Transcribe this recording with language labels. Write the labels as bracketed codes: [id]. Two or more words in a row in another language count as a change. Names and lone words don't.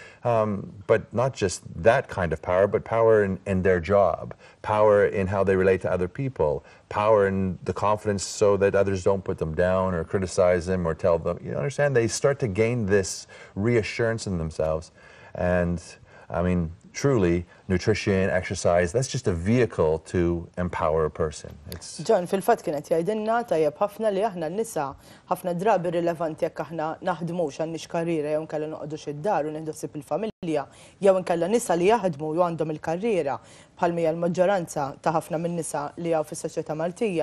[en] But not just that kind of power, but power in their job, power in how they relate to other people, power in the confidence so that others don't put them down or criticize them or tell them, you understand, they start to gain this reassurance in themselves. And I mean, truly, nutrition, exercise, that's just a vehicle to empower a person. John, [mt] fil-fatt kienet jgħidilna tajjeb ħafna li aħna n-nisa ħafna drabi rilevanti jekk aħna naħdmux għandniex karriera jew nkella noqogħdux id-dar u nieħdu ħsieb il-familja, jew inkella nisa li jaħdmu u għandhom il-karriera bħal mija l-maġġoranza ta' ħafna min-nisa li hawn fis-soċjetà Maltija.